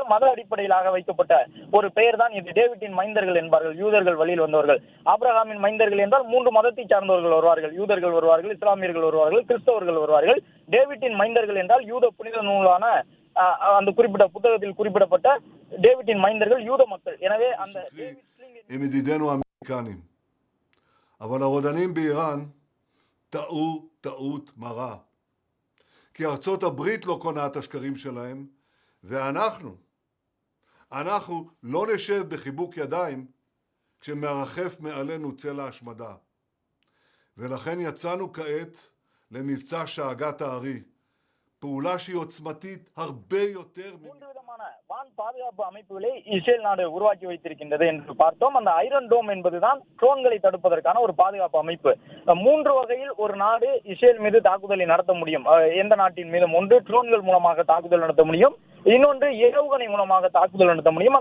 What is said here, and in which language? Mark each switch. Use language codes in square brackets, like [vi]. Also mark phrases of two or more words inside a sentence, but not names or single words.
[ta] மத அடிப்படையிலாக வைக்கப்பட்ட ஒரு பெயர் தான் இது, டேவிட்டின் மைந்தர்கள் என்பார்கள், யூதர்கள் வழியில் வந்தவர்கள். ஆபிரகாமின் மைந்தர்கள் என்றால் 3 மதத்தை சார்ந்தவர்கள் வருவார்கள், யூதர்கள் வருவார்கள், இஸ்லாமியர்கள் வருவார்கள், கிறிஸ்தவர்கள் வருவார்கள். டேவிட்டின் மைந்தர்கள் என்றால் யூத புனித நூலான அந்த குறிப்பிட்ட புத்தகத்தில் குறிப்பிடப்பட்ட டேவிட்டின் மைந்தர்கள் யூத மக்கள். எனவே அந்த [he] הם ידידינו האמריקנים, אבל הרודנים באיראן טעו טעות מרה, כי ארצות הברית לא קונה את השקרים שלהם, ואנחנו לא נשב בחיבוק ידיים כשמרחף מעלינו צל ההשמדה. ולכן יצאנו כעת למבצע שאגת הארי, פעולה שהיא עוצמתית הרבה יותר. [ta] வான் பாதுகாப்பு அமைப்புகளை இஸ்ரேல் நாடு உருவாக்கி வைத்திருக்கின்றது என்று பார்த்தோம். அந்த ஐரன் டோம் என்பதுதான் ட்ரோன்களை தடுப்பதற்கான ஒரு பாதுகாப்பு அமைப்பு. 3 வகையில் ஒரு நாடு இஸ்ரேல் மீது தாக்குதலை நடத்த முடியும். எந்த நாட்டின் மீதும் ஒன்று ட்ரோன்கள் மூலமாக தாக்குதல் நடத்த முடியும், இன்னொன்று ஏவுகணை மூலமாக தாக்குதல் நடத்த முடியும்.